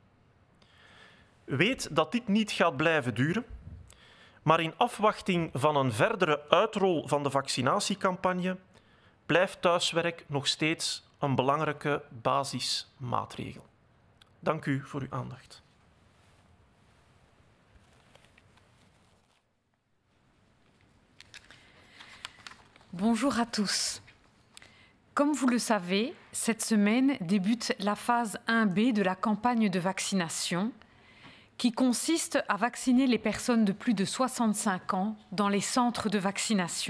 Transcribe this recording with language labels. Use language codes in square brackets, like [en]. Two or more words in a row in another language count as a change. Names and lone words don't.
[nl] Weet dat dit niet gaat blijven duren, maar in afwachting van een verdere uitrol van de vaccinatiecampagne blijft thuiswerk nog steeds een belangrijke basismaatregel. Dank u voor uw aandacht. [fr] Bonjour à tous. Comme vous le savez, cette semaine débute la phase 1B de la campagne de vaccination qui consiste à vacciner les personnes de plus de 65 ans dans les centres de vaccination.